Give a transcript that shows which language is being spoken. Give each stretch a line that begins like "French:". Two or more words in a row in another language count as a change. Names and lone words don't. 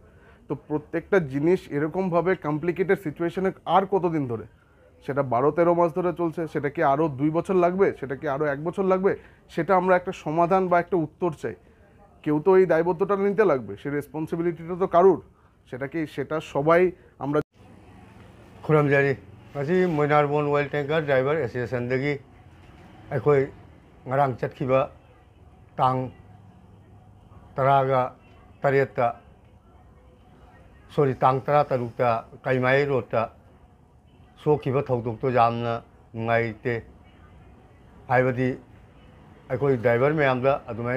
Bangla: তো প্রত্যেকটা জিনিস এরকমভাবে
English: complicated situation
Bangla: আর কতদিন ধরে, সেটা 12-13 মাস ধরে চলছে, সেটা কি আরও 2 বছর লাগবে, সেটা কি আরও 1 বছর লাগবে, সেটা আমরা একটা সমাধান বা একটা উত্তর চাই। কেউ তো এই দায়বদ্ধতা নিতে লাগবে, সে রেসপন্সিবিলিটিটা তো কারুর, সেটা সবাই আমরা।
Manipuri: खुरमजरी ngasi Moinarbon Oil Tanker Driver Association dagi akhoi ngarang chatkiba tang taraga tareta sorry tang tara tarukta kaimai rota sokiba thodok to jamna ngaite haibadi akhoi driver mayamda adumaina